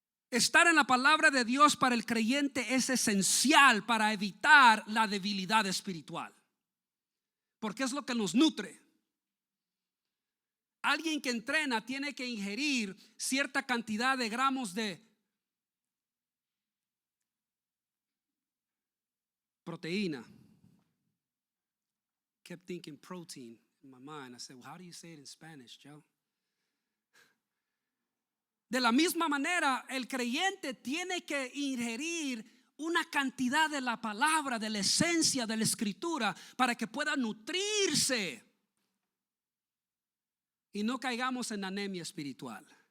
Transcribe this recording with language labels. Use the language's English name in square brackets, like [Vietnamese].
[Spanish] Estar en la palabra de Dios para el creyente es esencial para evitar la debilidad espiritual, porque es lo que nos nutre. Alguien que entrena tiene que ingerir cierta cantidad de gramos de proteína, [English] kept thinking protein in my mind. I said, well, how do you say it in Spanish, Joe? [Spanish] De la misma manera, el creyente tiene que ingerir una cantidad de la palabra, de la esencia de la escritura, para que pueda nutrirse y no caigamos en anemia espiritual.